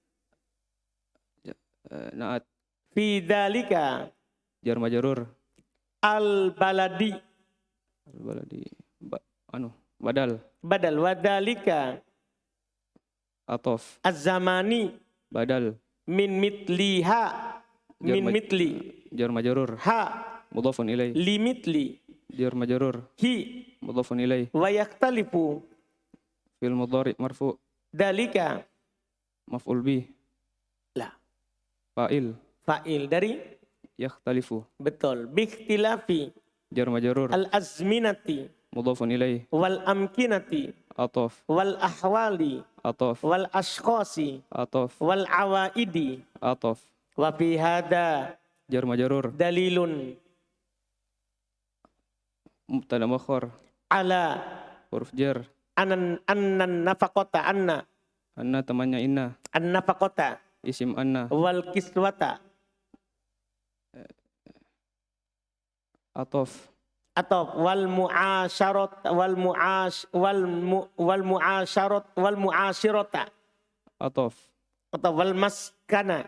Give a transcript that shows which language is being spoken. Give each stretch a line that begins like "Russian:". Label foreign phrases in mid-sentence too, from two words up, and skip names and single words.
Arabic: Naat. في ذلك جار مجرور. al-baladi بلدي. بدل. بدل وذلك Atof. az-zamani Badal. من مثلها من مثل جار مجرور. ha مضاف إليه. لمثل جار مجرور. hi مضاف إليه. ويختلف فعل مضارع مرفوع'. dalika مفعول به. lah Fa'il. fa'il dari Yakhtalifu. betul bikhtilafi جار مجرور. al-azminati مضاف إليه. والأمكنة Atof. والأحوال Atof. والأشخاص Atof. والعوائد Atof. وفي هذا جار مجرور. dalilun مبتدأ مؤخر. ala حروف جر. أن النفقة أن
Indonesian: Anna temannya inna.
Arabic: أن النفقة اسم أن. والكسوة Atof. atau والمعاشرة والمعاشرة Atof. atau والمسكن